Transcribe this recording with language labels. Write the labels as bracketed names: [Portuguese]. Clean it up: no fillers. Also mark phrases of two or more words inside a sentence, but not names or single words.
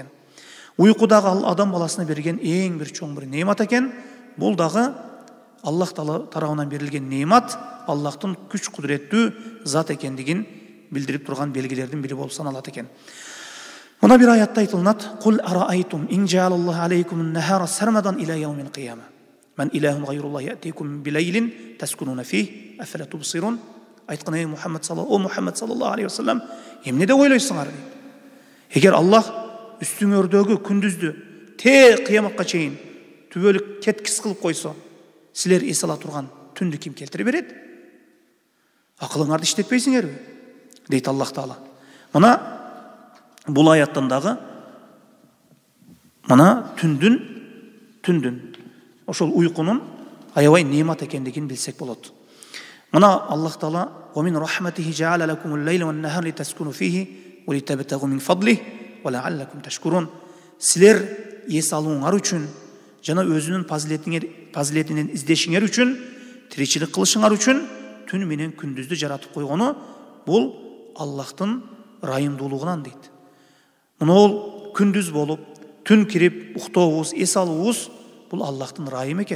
[Kyrgyz] Уйку дагы адам баласына берген эң бир чоң бир неимат экен. Бул дагы Аллах Таала тарабынан берилген неимат, Аллахтын күч кудуреттүү зат экендигин билдирип турган белгилердин бири болуп саналат экен. Мына бир аятта айтылат: [Arabic] "قل أرأيتم إن جعل الله عليكم النهار سرمدا إلى يوم القيامة. من إله غير الله يأتيكم بليل تسكنون فيه أفلا تبصرون." Айткан ey Muhammed صلى الله عليه وسلم, [Kyrgyz] эмнеде ойлойсуңар дейт. Эгер Аллах үстүңөрдөгү күндүздү те кыяматка чейин түбөлүк кеткис кылып койсо, силер эс ала турган түндү ким келтире берет? Акылыңарды иштетпейсиңерби? Дейт Аллах Таала. Мына бул аяттан дагы мына түндүн ошол уйкунун аябай неимат экендигин билсек болот. [Arabic] Мына Аллах Таала: "ومن رحمته جعل لكم الليل والنهار لتسكنوا فيه ولتبتغوا من فضله ولعلكم تشكرون." [Kyrgyz] Силер эс алууңар үчүн жана өзүнүн фазилетинен издешиңер үчүн, тиричилик кылышыңар үчүн түн менен күндүздү жаратып койгону бул Аллахтын райымдуулугунан дейт. Мына ол күндүз болуп, түн кирип, уктообуз, эс алуубуз бул Аллахтын райымы экен.